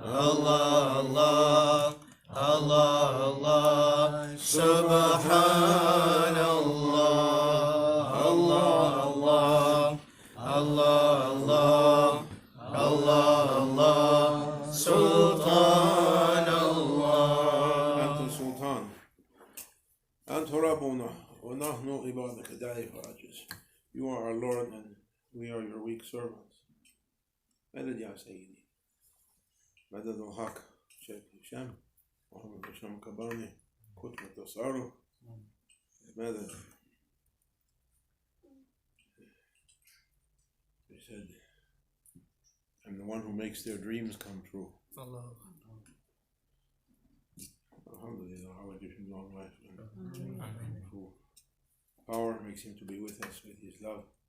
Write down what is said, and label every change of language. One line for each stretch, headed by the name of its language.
Arabic: الله الله الله سبحان الله الله الله الله الله الله الله سلطان الله. أنت السلطان أنت ربنا ونحن عبادك ضعيف عاجز.
English: You are our Lord and we are your weak servants.
Arabic: مدد يا سيدي. مدد الحق شيخ هشام محمد هشام كباني كتب التصارف مدد.
English: He said, I'm the one who makes their dreams come true. Alhamdulillah, Allah gives him long life and full power, makes him to be with us with his love.